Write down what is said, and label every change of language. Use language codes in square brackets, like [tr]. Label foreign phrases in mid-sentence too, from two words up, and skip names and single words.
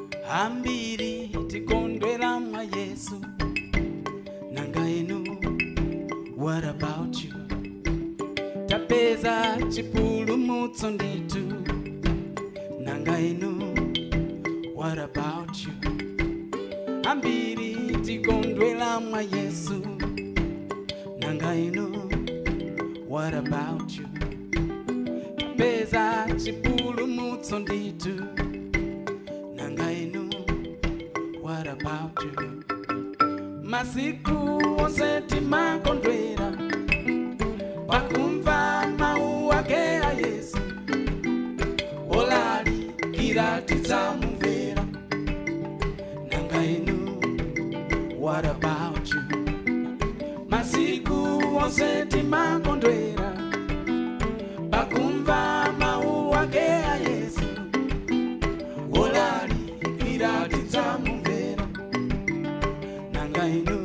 [ny] ambiri tikondwera mwa Yesu nanga inu. [en] What about you? [ny] Tapeza chipulumutso nditu nanga inu. [en] What about you? [ny] Ambiri tikondwera mwa Yesu nanga inu. [en] What about you? [ny] Tapeza chipulumutso nditu nanga inu. [en] What about you? [ny] Masiku onse timakondwera pakumva mawu ake a Yesu. Olalikira tidzamumvera nanga inu. [en] What about you? [ny] Masiku onse timakondwera pakumva mawu ake a Yesu. Olalikira tidzamumvera nanga inu.